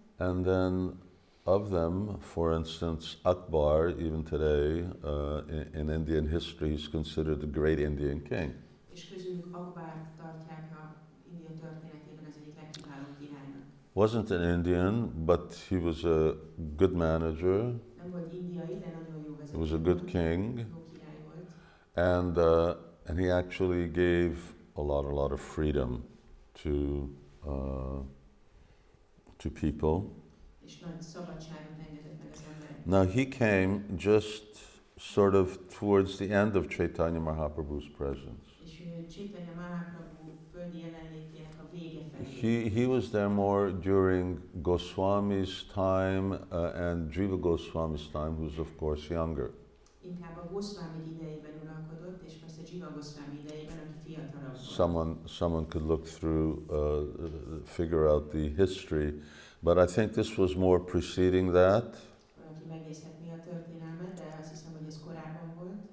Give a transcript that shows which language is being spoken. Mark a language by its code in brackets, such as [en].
[en] and then of them, for instance, Akbar, even today in Indian history, is considered the great Indian king. [hu] és közülük Akbárt tartják a India történetében az egyik legkiválóbb királynak. [en] Wasn't an Indian, but he was a good manager. [hu] Nem volt indiai, de nagyon jó vezető. [en] He was a good king, [hu] Jó király volt. [en] and he actually gave a lot of freedom to people. [hu] És nagy szabadságot engedett meg az embereknek. [en] Now he came just sort of towards the end of Caitanya Mahaprabhu's presence. [hu] És Caitanya Mahaprabhu földi jelenlétének a vége felé. [en] He was there more during Goswami's time and Jiva Goswami's time, who's of course younger. [hu] Inkább a Goswami idejében uralkodott, és persze Jiva Goswami idejében, aki fiatalabb volt. [en] Someone could look through, figure out the history, but I think this was more preceding that. [hu] Valaki megnézhetné a történelmet, de azt hiszem, hogy ez korábban volt.